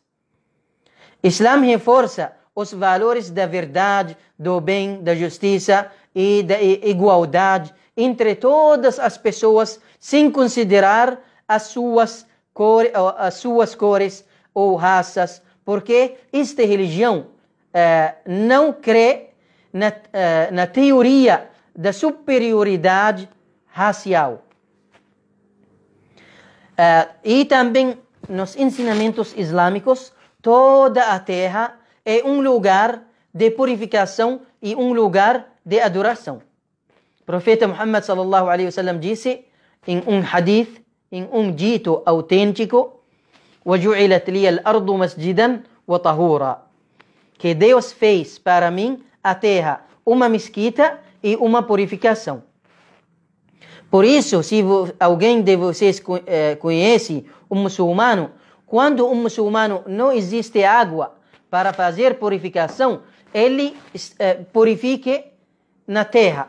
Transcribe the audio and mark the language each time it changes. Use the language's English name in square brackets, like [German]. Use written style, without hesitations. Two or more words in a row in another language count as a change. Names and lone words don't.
[Portuguese] Islã reforça os valores da verdade, do bem, da justiça e da igualdade entre todas as pessoas, sem considerar as suas cores ou raças, porque esta religião não crê na teoria da superioridade racial. E também nos ensinamentos islâmicos, toda a terra é um lugar de purificação e um lugar de adoração. O profeta Muhammad [Arabic] صلى الله عليه وسلم [Portuguese] disse em um hadith, em um dito autêntico: [Arabic] وَجُعِلَتْ لِيَ الْأَرْضُ مَسْجِدًا وَطَهُورًا. [Portuguese] que Deus fez para mim a terra, uma mesquita e uma purificação. Por isso, se alguém de vocês conhece um muçulmano, quando um muçulmano não existe água para fazer purificação, ele purifique na terra.